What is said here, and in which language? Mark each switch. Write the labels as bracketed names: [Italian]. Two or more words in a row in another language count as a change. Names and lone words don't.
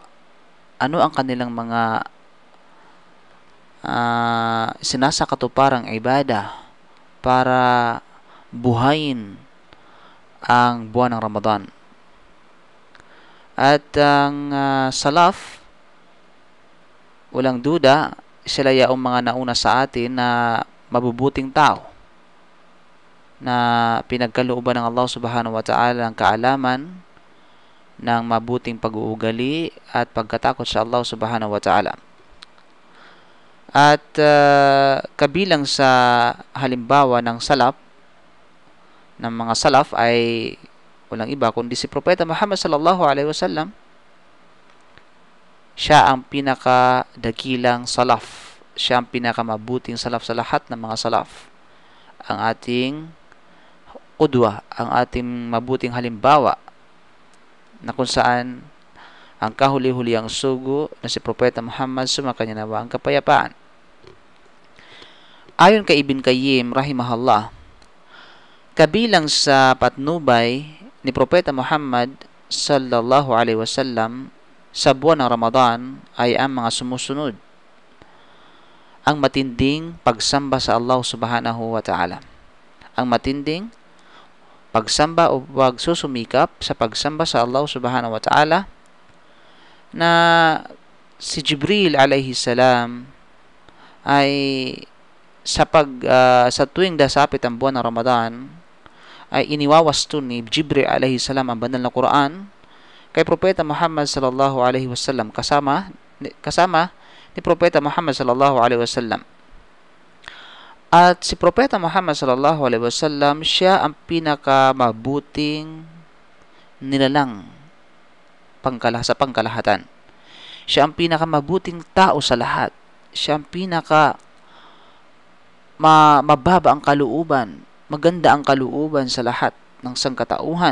[Filipino] Ano ang kanilang mga sinasakatuparang ibadah para buhayin ang buwan ng Ramadan? At ang salaf, walang duda, sila yaong mga nauna sa atin na mabubuting tao na pinagkalooban ng Allah [Arabic] سبحانه وتعالى [Filipino] ang kaalaman ng mabuting pag-uugali at pagkatakot sa Allah [Arabic] سبحانه وتعالى. [Filipino] At kabilang sa halimbawa ng mga salaf ay walang iba kundi si Propeta Muhammad [Arabic] صلى الله عليه وسلم. [Filipino] Siya ang pinakadakilang salaf. Siya ang pinakamabuting salaf sa lahat ng mga salaf. Ang ating qudwa, ang ating mabuting halimbawa, na kung saan ang kahuli-huli ang sugo na si Propeta Muhammad, sumakanya nawa ang kapayapaan. Ayon kay Ibn Qayyim rahimahullah, kabilang sa patnubay ni Propeta Muhammad [Arabic] صلى الله عليه وسلم [Filipino] sa buwan ng Ramadan ay ang mga sumusunod: ang matinding pagsamba sa Allah [Arabic] سبحانه وتعالى. [Filipino] Ang matinding pagsamba o pagsusumikap sa pagsamba sa Allah [Arabic] سبحانه وتعالى, [Filipino] na si Jibril [Arabic] عليه السلام [Filipino] ay sa tuwing dasapit ang buwan ng Ramadan ay iniwawasto ni Jibril [Arabic] عليه السلام [Filipino] ang banal na Quran kay Propeta Muhammad [Arabic] صلى الله عليه وسلم, [Filipino] kasama ni Propeta Muhammad [Arabic] صلى الله عليه وسلم. [Filipino] At si Propeta Muhammad [Arabic] صلى الله عليه وسلم, [Filipino] siya ang pinakamabuting nilalang sa pangkalahatan. Siya ang pinakamabuting tao sa lahat. Siya ang mababa ang kalooban, maganda ang kalooban sa lahat ng sangkatauhan.